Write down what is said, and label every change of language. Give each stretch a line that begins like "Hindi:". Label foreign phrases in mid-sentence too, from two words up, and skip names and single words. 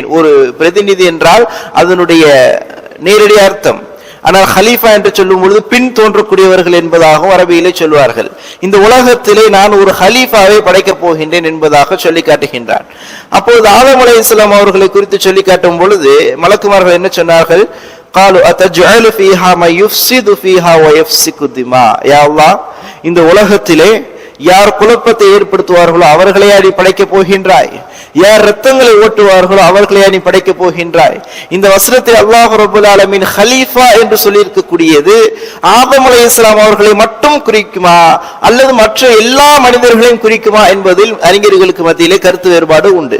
Tamil: ஒரு பிரதிநிதி என்றால் அதனுடைய நேரடி அர்த்தம். ஆனால் ஹலீஃபா என்று சொல்லும் பொழுது பின் தோன்றக்கூடியவர்கள் என்பதாகவும் அரபியிலே சொல்வார்கள். இந்த உலகத்திலே நான் ஒரு ஹலீஃபாவை படைக்கப் போகின்றேன் என்பதாக சொல்லி காட்டுகின்றான். அப்போது ஆதம் அலைஹிஸ்ஸலாம் அவர்களை குறித்து சொல்லி காட்டும் பொழுது மலக்குமார்கள் என்ன சொன்னார்கள்?
Arabic: قالوا أتجعل فيها ما يفسد فيها ويفسك الدماء.
Tamil: யா அல்லாஹ், இந்த உலகத்திலே யார் குழப்பத்தை ஏற்படுத்துவார்களோ அவர்களையா நீ படைக்கப் போகின்றாய்? யார் ரத்தங்களை ஓட்டுவார்களோ அவர்களையா நீ படைக்கப் போகின்றாய்? இந்த வசனத்தில் அல்லாஹ்
Arabic: رب العالمين
Tamil: ஹலீஃபா என்று சொல்லி இருக்கக்கூடியது ஆதம் அலைஹிஸ்ஸலாம் அவர்களை மட்டும் குறிக்குமா அல்லது மற்ற எல்லா மனிதர்களையும் குறிக்குமா என்பதில் அறிஞர்களுக்கு மத்தியிலே கருத்து வேறுபாடு உண்டு.